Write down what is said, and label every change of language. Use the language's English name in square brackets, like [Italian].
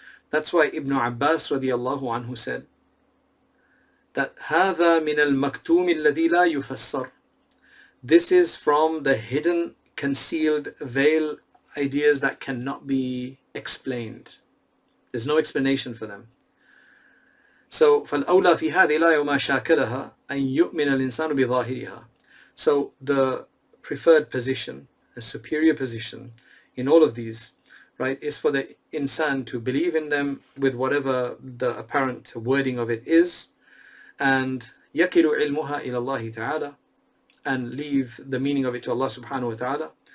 [English] That's why Ibn Abbas radiallahu anhu said that [Arabic] هذا من المكتوم الذي لا يفسر. [English] This is from the hidden, concealed, veiled ideas that cannot be explained. There's no explanation for them. So [Arabic] فالأولى في هذه الآية وما شاكلها أن يؤمن الإنسان بظاهرها. [English] So the preferred position, a superior position in all of these, right, is for the insan to believe in them with whatever the apparent wording of it is, and [Arabic] يكل علمها إلى الله تعالى, [English] and leave the meaning of it to Allah subhanahu wa ta'ala.